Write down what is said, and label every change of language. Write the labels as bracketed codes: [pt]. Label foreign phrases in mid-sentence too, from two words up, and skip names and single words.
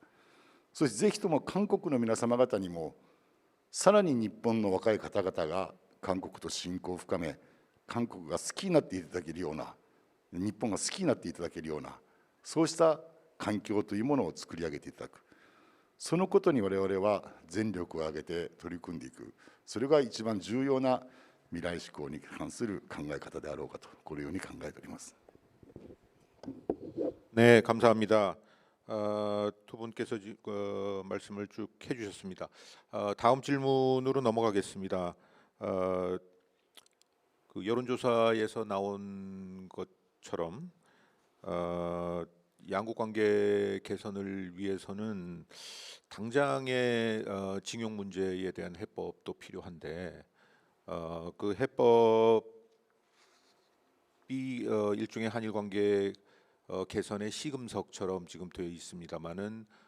[ja] そしてぜひとも韓国の皆様方にも、さらに日本の若い方々が韓国と親交を深め、韓国が好きになっていただけるような、日本が好きになっていただけるような、そうした環境というものを作り上げていただく、そのことに我々は全力を挙げて取り組んでいく、それが一番重要な未来志向に関する考え方であろうかと、このように考えております。 [ko] 네, 감사합니다. 두 분께서 말씀을 쭉 해주셨습니다. 다음 질문으로 넘어가겠습니다. 그 여론조사에서 나온 것처럼 양국 관계 개선을 위해서는 당장의 징용 문제에 대한 해법도 필요한데, 그 해법이 일종의 한일 관계 개선의 시금석처럼 지금 되어 있습니다만은